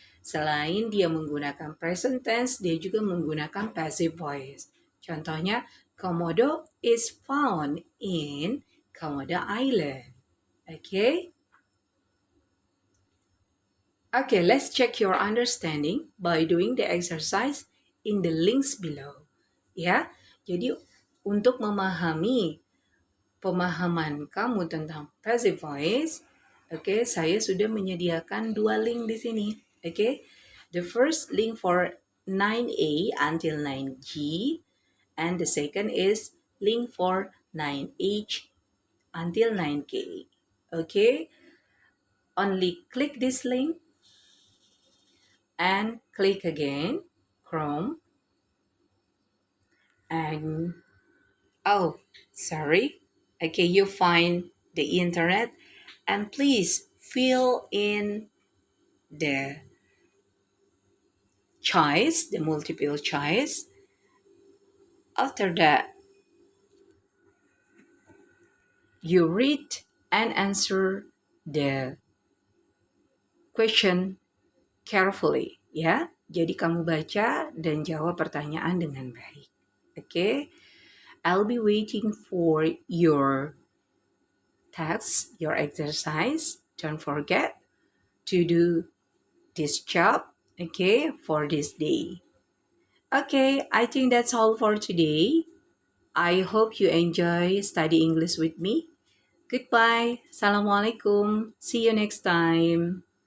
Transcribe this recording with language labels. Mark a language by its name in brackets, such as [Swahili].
[Indonesian] Selain dia menggunakan present tense, dia juga menggunakan passive voice. Contohnya, [English] Komodo is found in Komodo Island, okay? Okay, let's check your understanding by doing the exercise in the links below. [Indonesian] Ya, jadi untuk memahami pemahaman kamu tentang passive voice, oke, saya sudah menyediakan dua link di sini. [English] Oke, the first link for 9A until 9G, and the second is link for 9H until 9K. Okay, only click this link and click again, Chrome, and oh, sorry. Okay, you find the internet, and please fill in the choice, the multiple choice. After that, you read and answer the question carefully, ya. [Indonesian] Jadi kamu baca dan jawab pertanyaan dengan baik. [English] Okay? I'll be waiting for your tasks, your exercise. Don't forget to do this job, okay, for this day. Okay, I think that's all for today. I hope you enjoy study English with me. Goodbye. Assalamualaikum. See you next time.